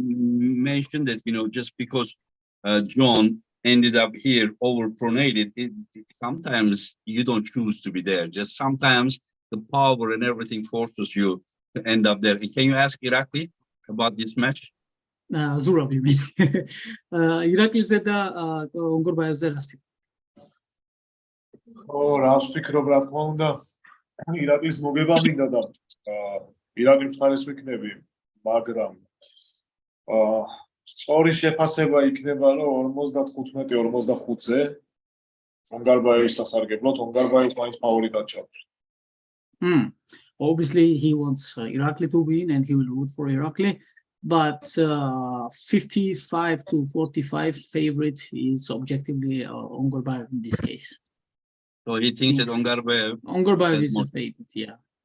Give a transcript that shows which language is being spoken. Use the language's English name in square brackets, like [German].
[English] mention that, you know, just because John ended up here overpronated, sometimes you don't choose to be there. Just sometimes the power and everything forces you to end up there. Can you ask Irakli about this match? Zurab, you mean? [Georgian] ირაკლისზე და ონგორბაევზე რას ფიქრობ? ო, რას ვფიქრობ, რა თქმა უნდა, ირაკლის მოგება მინდა და ირაკლის მხარეს ვიქნები, მაგრამ სწორი შეფასება იქნება, რომ 55-45-ზე ონგარბაევის სასარგებლოდ, ონგარბაევს მაინც ფავორიტად ჩავთ. [English] Obviously, he wants Irakli to win and he will root for Irakli. But 55-45 favorite is objectively Ongorbaev in this case. So he thinks that Ongorbaev is a favorite, yeah.